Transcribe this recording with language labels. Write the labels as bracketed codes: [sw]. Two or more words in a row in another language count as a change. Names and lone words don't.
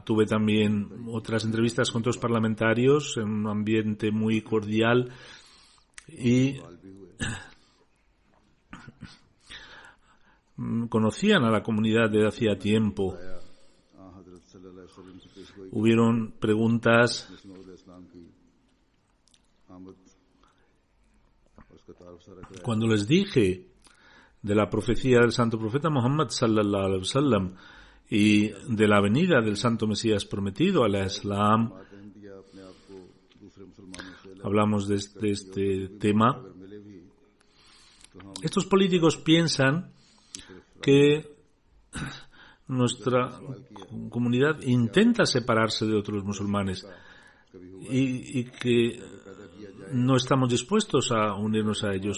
[es] Tuve también otras entrevistas con otros parlamentarios en un ambiente muy cordial y conocían a la comunidad desde hacía tiempo. Hubieron preguntas cuando les dije de la profecía del santo profeta Muhammad [ar] صلى الله عليه وسلم [es] y de la venida del santo Mesías prometido al Islam. Hablamos de este tema. Estos políticos piensan que nuestra comunidad intenta separarse de otros musulmanes y que no estamos dispuestos a unirnos a ellos.